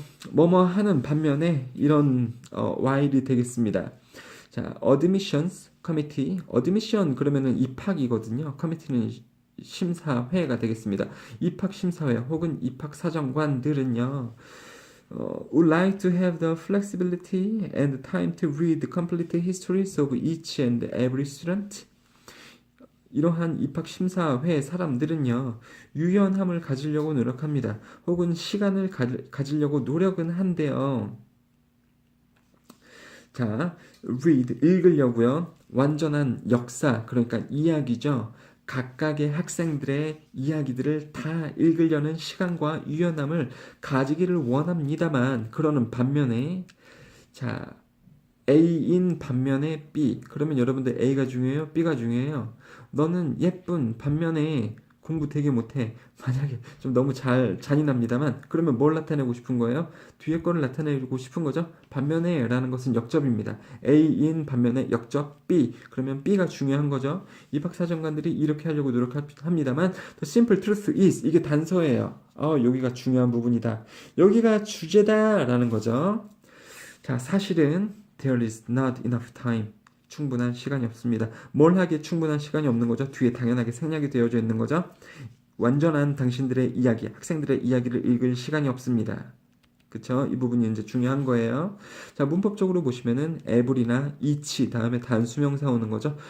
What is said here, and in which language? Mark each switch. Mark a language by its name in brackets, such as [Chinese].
[Korean] 뭐뭐 하는 반면에 이런 while이 되겠습니다. 자, admissions committee, admission 그러면은 입학이거든요. committee는 심사회가 되겠습니다. 입학심사회 혹은 입학사정관들은요. [English] would like to have the flexibility and time to read the complete histories of each and every student. [Korean] 이러한 입학심사회 사람들은요, 유연함을 가지려고 노력합니다. 혹은 시간을 가지려고 노력은 한대요. 자, read, 읽으려고요. 완전한 역사, 그러니까 이야기죠. 각각의 학생들의 이야기들을 다 읽으려는 시간과 유연함을 가지기를 원합니다만 그러는 반면에 자 A인 반면에 B 그러면 여러분들 A가 중요해요? B가 중요해요? 너는 예쁜 반면에 공부 되게 못해. 만약에 좀 너무 잔인합니다만 그러면 뭘 나타내고 싶은 거예요? 뒤에 거를 나타내고 싶은 거죠. 반면에 라는 것은 역접입니다. A인 반면에 역접 B 그러면 B가 중요한 거죠. 입학사정관들이 이렇게 하려고 노력합니다만 [English] The simple truth is [Korean] 이게 단서예요. 여기가 중요한 부분이다. 여기가 주제다 라는 거죠. 자, 사실은 [English] there is not enough time. [Korean] 충분한 시간이 없습니다. 뭘 하기에 충분한 시간이 없는 거죠? 뒤에 당연하게 생략이 되어져 있는 거죠? 완전한 당신들의 이야기, 학생들의 이야기를 읽을 시간이 없습니다. 그쵸? 이 부분이 이제 중요한 거예요. 자, 문법적으로 보시면은 every나 each 다음에 단수명사 오는 거죠?